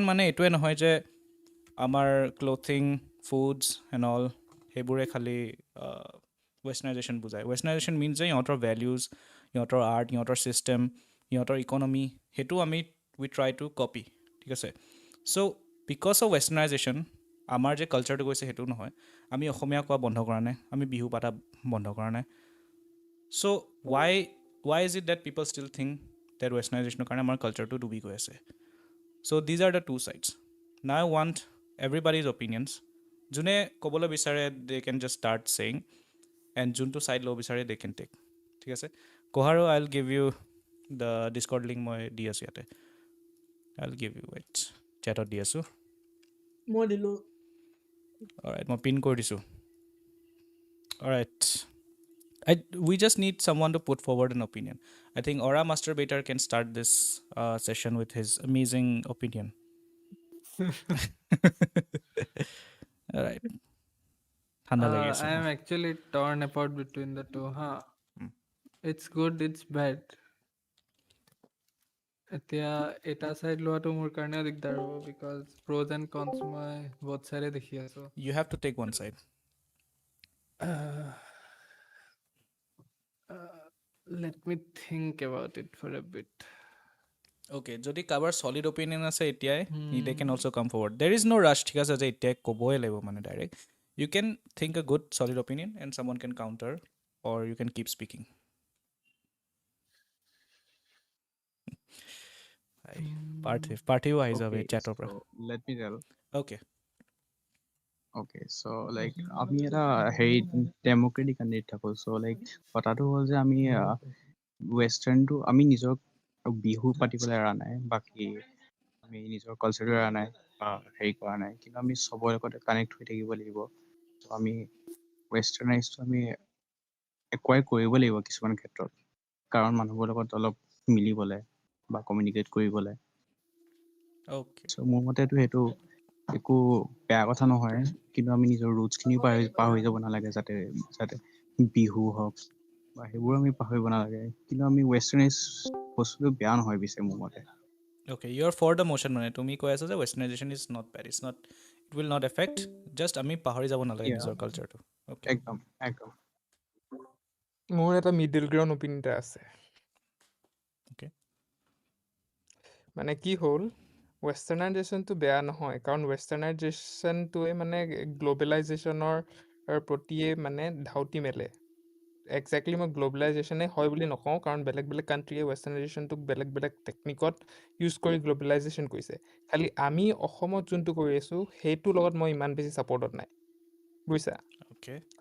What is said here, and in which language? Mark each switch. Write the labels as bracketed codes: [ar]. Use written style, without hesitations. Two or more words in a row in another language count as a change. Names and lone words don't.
[as] মানে এইটোৱে নহয় যে আমাৰ [en] clothing foods and all [as] সেইবোৰে খালি ৱেষ্টাৰ্ণাইজেশ্যন বুজায় [en] westernization means [as] যে ইহঁতৰ ভেলিউজ ইহঁতৰ আৰ্ট ইহঁতৰ ছিষ্টেম ইহঁতৰ ইকনমি সেইটো আমি [en] we try to [as] কপি ঠিক আছে চ' [en] because of westernization [as] আমাৰ যে কালচাৰটো গৈছে সেইটো নহয় আমি অসমীয়া কোৱা বন্ধ কৰা নাই আমি বিহু পাতা বন্ধ কৰা নাই চ' [en] why is it that people still think that westernization [as] কাৰণে আমাৰ কালচাৰটো ডুবি গৈ আছে চ' [en] these are the two sides now I want everybody's opinions [as] যোনে ক'বলৈ বিচাৰে [en] they can just start saying and [as] যোনটো ছাইড ল'ব বিচাৰে [en] they can take [as] ঠিক আছে কোহাৰো [en] I'll give you the discord link [as] মই দি আছোঁ ইয়াতে [en] I'll give you wait chatত [as] দি আছোঁ মই দিলোঁ [en] alright [as] মই পিন কৰি দিছোঁ [en] alright we just need someone to put forward an opinion. I think Aura Masturbator can start this session with his amazing opinion. All right. I am actually torn apart between the two. It's good, it's bad. [as] এতিয়া এটা চাইড লোৱাটো মোৰ কাৰণেও দিগদাৰ হ'ব বিকজ [en] pros and cons [as] মই বহুত চাইডে দেখি আছোঁ [en] You have to take one side. Let me think about it for a bit. Okay, [as] যদি কাৰোবাৰ [en] solid opinion [as] আছে এতিয়াই [en] they can also come forward. There is no rush [as] ঠিক আছে যে এতিয়াই ক'বই লাগিব মানে ডাইৰেক্ট [en] you can think a good solid opinion and someone can counter or you can keep speaking. [as] পাৰ্থিও আহি যাবে চেটৰ পৰা [en] let me tell. Okay. [as] Okay, so like আমি এটা হেৰি ডেমক্ৰেটিক কাণ্ট্ৰিত থাকোঁ [en] so like [as] কথাটো হ'ল যে আমি ৱেষ্টাৰ্ণটো আমি নিজৰ বিহু পাতিবলৈ এৰা নাই বাকী আমি নিজৰ কালচাৰটো এৰা নাই বা হেৰি কৰা নাই কিন্তু আমি চবৰে লগতে কানেক্ট হৈ থাকিব লাগিব চ' আমি ৱেষ্টাৰ্ণাইজটো আমি একুৱাই কৰিব লাগিব কিছুমান ক্ষেত্ৰত কাৰণ মানুহবোৰৰ লগত অলপ মিলিবলৈ বা কমিউনিকেট কৰিবলৈ [en] Okay. [as] চ' মোৰ মতেতো সেইটো একো বেয়া কথা নহয় কিন্তু আমি নিজৰ ৰুটছখিনিও পাহৰি যাব নালাগে যাতে বিহু হওক বা সেইবোৰ আমি পাহৰিব নালাগে কিন্তু আমি ৱেষ্টাৰ্ণাইজ বস্তুটো বেয়া নহয় পিছে মোৰ মতে [en] Okay, you're for the motion [as] মানে তুমি কৈ আছা যে [en] westernization is not bad, it's not, it will not affect, just [as] আমি পাহৰি যাব নালাগে নিজৰ কালচাৰটো [en] okay [as] একদম মোৰ এটা [en] middle ground opinion [as] এটা আছে [en] Okay. [as] মানে কি হ'ল ৱেষ্টাৰ্ণাইজেশ্যনটো বেয়া নহয় কাৰণ ৱেষ্টাৰ্ণাইজেশ্যনটোৱে মানে গ্ল'বেলাইজেশ্যনৰ প্ৰতিয়ে মানে ধাউতি মেলে একজেক্টলি মই গ্ল'বেলাইজেশ্যনে হয় বুলি নকওঁ কাৰণ বেলেগ বেলেগ কাণ্ট্ৰিয়ে ৱেষ্টাৰ্ণাইজেশ্যনটোক বেলেগ বেলেগ টেকনিকত ইউজ কৰি গ্ল'বেলাইজেশ্যন কৰিছে খালি আমি অসমত যোনটো কৰি আছোঁ সেইটোৰ লগত মই ইমান বেছি ছাপৰ্টত নাই বুজিছা